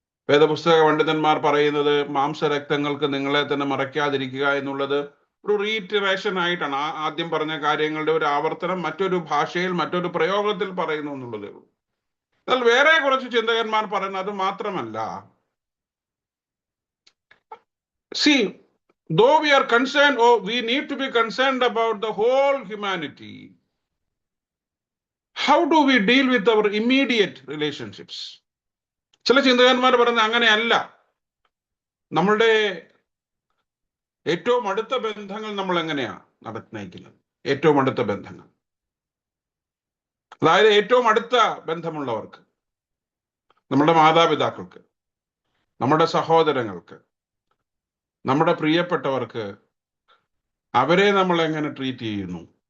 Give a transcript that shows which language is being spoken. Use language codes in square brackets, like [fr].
[ml] വേദപുസ്തക പണ്ഡിതന്മാർ പറയുന്നത് മാംസരക്തങ്ങൾക്ക് നിങ്ങളെ തന്നെ മറയ്ക്കാതിരിക്കുക എന്നുള്ളത് ഒരു റീറ്ററേഷൻ ആയിട്ടാണ്. ആദ്യം പറഞ്ഞ കാര്യങ്ങളുടെ ഒരു ആവർത്തനം മറ്റൊരു ഭാഷയിൽ, മറ്റൊരു പ്രയോഗത്തിൽ പറയുന്നു എന്നുള്ളതേ ഉള്ളൂ. എന്നാൽ വേറെ കുറച്ച് ചിന്തകന്മാർ പറയുന്നത് അത് മാത്രമല്ല. [en] See, though we are concerned, or we need to be concerned about the whole humanity, how do we deal with our immediate relationships? [ml] ചില ചിന്തകന്മാർ പറയുന്നത് അങ്ങനെയല്ല. നമ്മളുടെ ഏറ്റവും അടുത്ത ബന്ധങ്ങൾ നമ്മൾ എങ്ങനെയാ നയിക്കുന്നത്? ഏറ്റവും അടുത്ത ബന്ധങ്ങൾ, അതായത് ഏറ്റവും അടുത്ത ബന്ധമുള്ളവർക്ക്, നമ്മുടെ മാതാപിതാക്കൾക്ക്, നമ്മുടെ സഹോദരങ്ങൾക്ക്, നമ്മുടെ പ്രിയപ്പെട്ടവർക്ക്, അവരെ നമ്മൾ എങ്ങനെ ട്രീറ്റ് ചെയ്യുന്നു?